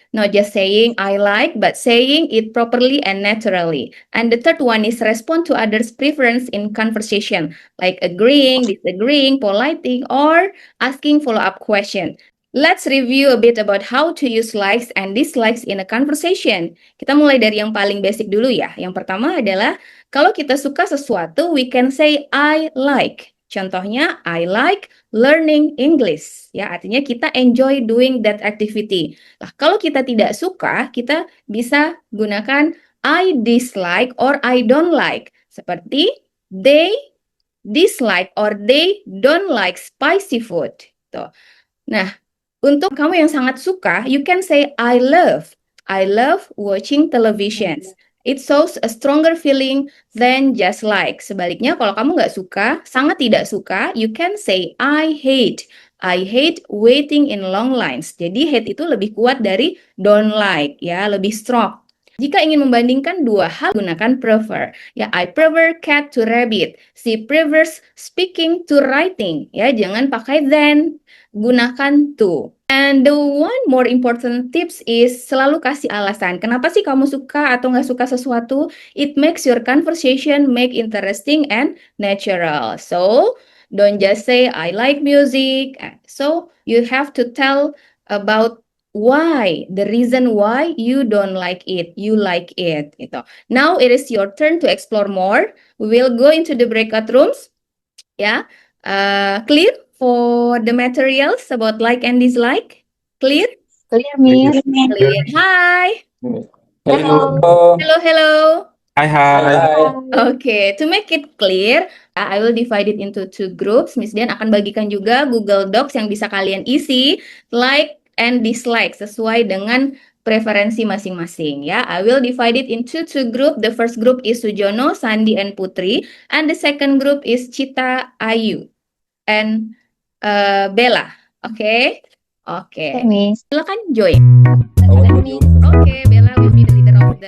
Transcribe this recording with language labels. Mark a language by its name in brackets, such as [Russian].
[English] Not just saying I like, but saying it properly and naturally. And the third one is respond to others' preference in conversation, like agreeing, disagreeing, politing, or asking follow-up question. Let's review a bit about how to use likes and dislikes in a conversation. [Indonesian] Kita mulai dari yang paling basic dulu ya. Yang pertama adalah kalau kita suka sesuatu, [English] we can say I like. Contohnya, I like learning English. [Indonesian] Ya, artinya kita enjoy doing that activity. Nah, kalau kita tidak suka, kita bisa gunakan [English] I dislike or I don't like. [Indonesian] Seperti they [English] dislike or they don't like spicy food. [Indonesian] Tuh. [English] Nah, [Indonesian] untuk kamu yang sangat suka, [English] you can say I love watching televisions. It shows a stronger feeling than just like. Sebaliknya, [Indonesian] kalau kamu nggak suka, sangat tidak suka, [English] you can say I hate waiting in long lines. [Indonesian] Jadi hate itu lebih kuat dari don't like, ya, lebih strong. Jika ingin membandingkan dua hal, gunakan prefer. [English] Ya, I prefer cat to rabbit. She prefers speaking to writing. [Indonesian] Ya, jangan pakai than, gunakan to. [English] And the one more important tips is [Indonesian] selalu kasih alasan. Kenapa sih kamu suka atau nggak suka sesuatu? [English] It makes your conversation make interesting and natural. So, don't just say, I like music. So, you have to tell about why, the reason why you don't like it, you like it. Gitu. Now, it is your turn to explore more. We will go into the breakout rooms. Ya, clear for the materials about like and dislike? Clear? Clear, Miss. Clear. Hi. Hello. Hello. Hi. Hi. Okay, to make it clear, I will divide it into two groups. [Indonesian] Miss Dian akan bagikan juga Google Docs yang bisa kalian isi like and dislike sesuai dengan preferensi masing-masing ya. [English] I will divide it into two group. The first group is Sujono, Sandi, and Putri, and the second group is Cita, Ayu, and Bella. Okay. Okay, Miss. [Indonesian] Silakan join. [English] How about you? Okay, Bella will be the leader of the